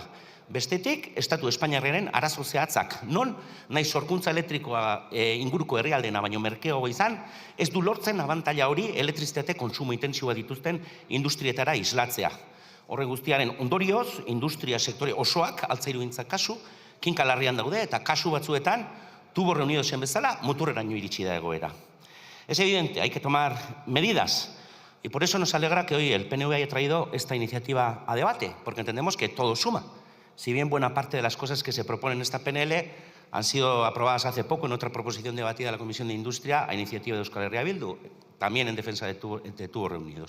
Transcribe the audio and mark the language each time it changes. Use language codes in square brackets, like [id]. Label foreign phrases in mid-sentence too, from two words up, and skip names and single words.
[eu] Bestetik, Estatu Espainiarraren arazo zehatzak, non nahi sorkuntza elektrikoa inguruko herrialdeena baino merkeago izan, ez du lortzen abantaila hori elektrizitate kontsumo intentsiboa dituzten industrietara islatzea. Horren guztiaren ondorioz, industria sektore osoak, altzairugintzak kasu, kinka larrian daude eta kasu batzuetan, tubo reunidosen bezala, muturreraino iritsi da egoera. [es] Es evidente, hay que tomar medidas. Y por eso nos alegra que hoy el PNV haya traído esta iniciativa a debate, porque entendemos que todo suma. Si bien buena parte de las cosas que se proponen en esta PNL han sido aprobadas hace poco en otra proposición debatida en la Comisión de Industria a iniciativa de Euskal Herria Bildu, también en defensa de tubos reunidos.